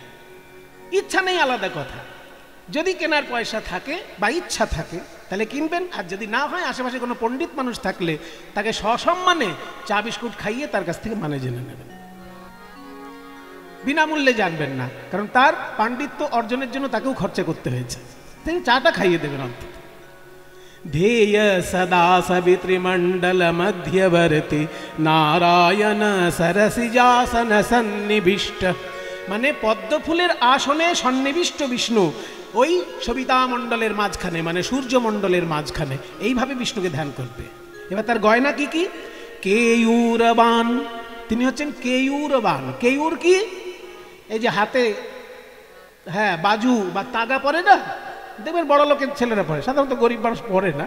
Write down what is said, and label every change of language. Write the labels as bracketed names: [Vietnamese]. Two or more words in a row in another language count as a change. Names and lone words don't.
[Bangla] ইচ্ছা নেই আলাদা কথা, যদি কেনার পয়সা থাকে বা ইচ্ছা থাকে তাহলে কিনবেন, আর যদি না হয় আশেপাশে কোনো পণ্ডিত মানুষ থাকলে তাকে সসম্মানে চা বিস্কুট খাইয়ে তার কাছ থেকে মানে জেনে নেবেন। বিনামূল্যে জানবেন না, কারণ তার পাণ্ডিত্য অর্জনের জন্য তাকেও খরচা করতে হয়েছে, তিনি চাটা খাইয়ে দেবেন অন্তত। [Sanskrit] ध्येय सदा सवितृमण्डल मध्यवर्ती नारायण सरसिजासन सन्निविष्ट [Bangla] মানে পদ্মফুলের আসনে সন্নিবিষ্ট বিষ্ণু ওই সবিতা মণ্ডলের মাঝখানে, মানে সূর্যমণ্ডলের মাঝখানে। এইভাবে বিষ্ণুকে ধ্যান করবে। এবার তার গয়না কি কি? কেয়ূরবান, তিনি হচ্ছেন কেয়ূরবান। কেয়ূর কি? এই যে হাতে হ্যাঁ বাজু বা তাগা পরে না, দেখবেন বড় লোকের ছেলেরা পরে, সাধারণত গরিব মানুষ পরে না।